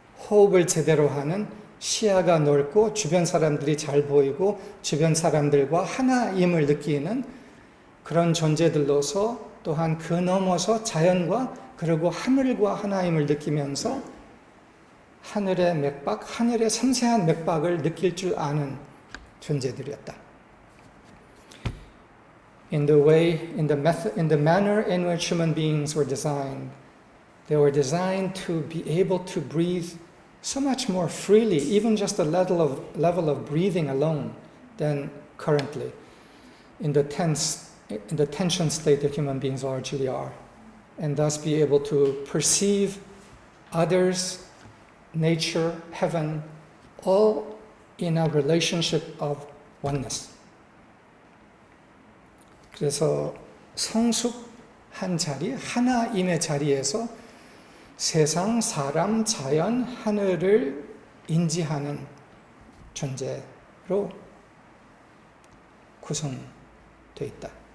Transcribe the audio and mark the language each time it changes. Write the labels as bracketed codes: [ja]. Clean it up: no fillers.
[ko] 호흡을 제대로 하는 시야가 넓고 주변 사람들이 잘 보이고 주변 사람들과 하나임을 느끼는 그런 존재들로서 또한 그 넘어서 자연과 그리고 하늘과 하나임을 느끼면서 하늘의 맥박, 하늘의 섬세한 맥박을 느낄 줄 아는 존재들이었다. [en] In the manner in which human beings were designed, they were designed to be able to breathe so much more freely, even just a level of breathing alone than currently in the tension state that human beings largely are, and thus be able to perceive others, nature, heaven, all in a relationship of oneness. [ko] 그래서 성숙한 자리, 하나임의 자리에서 세상, 사람, 자연, 하늘을 인지하는 존재로 구성되어 있다.